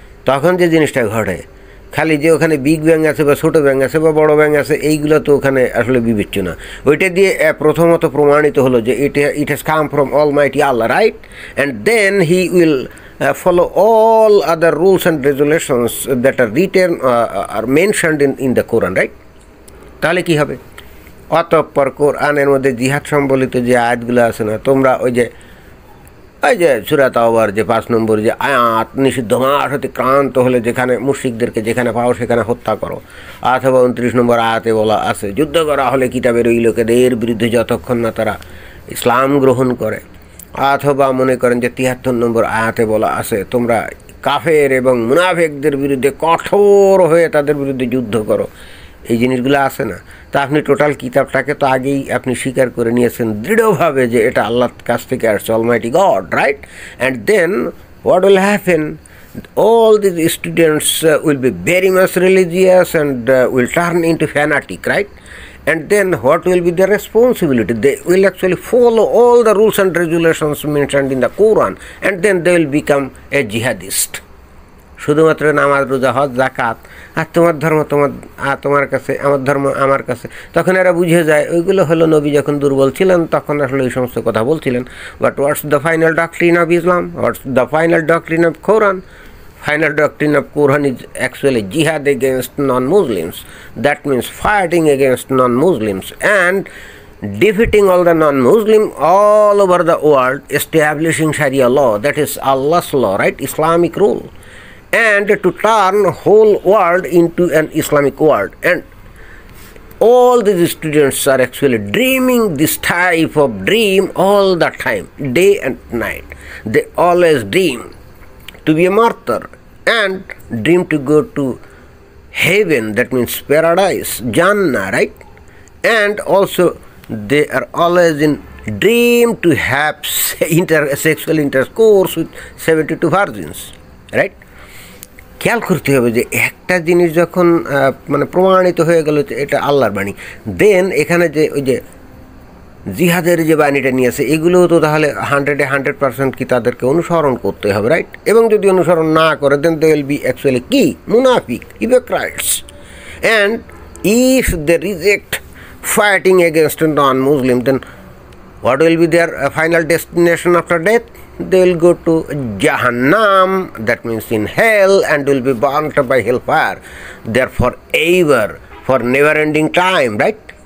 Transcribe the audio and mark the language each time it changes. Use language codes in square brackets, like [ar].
[bn] তখন যে জিনিসটা ঘটে, খালি যে ওখানে বিগ ব্যাং আছে বা ছোটো ব্যাং আছে বা বড় ব্যাং আছে, এইগুলো তো ওখানে আসলে বিবেচ্য না। ওইটা দিয়ে প্রথমত প্রমাণিত হলো যে [en] It has come from almighty Allah, right? And then he will follow all other rules and regulations that are written are mentioned in the Quran, right? [bn] তাহলে কি হবে? অতঃপর কোরআনের মধ্যে জিহাদ সম্বলিত যে আয়াতগুলো আছে না, তোমরা ওই যে সূরা তাওবার যে 5 নম্বর যে আয়াত, নিষিদ্ধ মাস অতিক্রান্ত হলে যেখানে মুশরিকদেরকে যেখানে পাও সেখানে হত্যা করো, অথবা 29 নম্বর আয়াতে বলা আছে যুদ্ধ করা হলে কিতাবের ওই লোকেদের বিরুদ্ধে যতক্ষণ না তারা ইসলাম গ্রহণ করে, অথবা মনে করেন যে 73 নম্বর আয়াতে বলা আছে তোমরা কাফের এবং মুনাফিকদের বিরুদ্ধে কঠোর হয়ে তাদের বিরুদ্ধে যুদ্ধ করো। এই জিনিসগুলো আছে না, তা আপনি টোটাল কিতাবটাকে তো আগেই আপনি স্বীকার করে নিয়েছেন দৃঢ়ভাবে যে এটা আল্লাহর কাছ থেকে আসছে, [en] Almighty God, right? And then what will happen? all these students will be very much religious and will turn into fanatic, right? And then what will be their responsibility? They will actually follow all the rules and regulations mentioned in the Quran, and then they will become a jihadist. [bn] শুধুমাত্র নামাজ, রোজা, হজ, যাকাত, আর তোমার ধর্ম তোমার কাছে, আমার ধর্ম আমার কাছে, তখন এরা বুঝে যায় ওইগুলো হলো নবী যখন দুর্বল ছিলেন তখন আসলে এই সমস্ত কথা বলছিলেন। [en] But what's the final doctrine of Islam? What's the final doctrine of Quran? Final doctrine of Quran is actually jihad against non-Muslims. That means fighting against non-Muslims and defeating all the non-Muslim all over the world, establishing Sharia law, that is Allah's law, right? Islamic rule, and to turn whole world into an Islamic world. And all these students are actually dreaming this type of dream all the time, day and night. They always dream to be a martyr and dream to go to heaven, that means paradise, Jannah, right? And also they are always in dream to have sexual intercourse with 72 virgins, right? [bn] খেয়াল করতে হবে যে একটা জিনিস যখন মানে প্রমাণিত হয়ে গেল যে এটা আল্লাহর বাণী, দেন এখানে যে ওই যে জিহাদের যে বাণীটা নিয়েছে এগুলোও তো তাহলে 100% কি তাদেরকে অনুসরণ করতে হবে, রাইট? এবং যদি অনুসরণ না করে [en] then they will be actually [bn] কি মুনাফিক, hypocrites. [en] And if they reject fighting against a non-Muslim, then what will be their final destination after death? They will go to Jahannam, that means in hell, and will be burnt by hellfire. There forever, for never-ending time, right?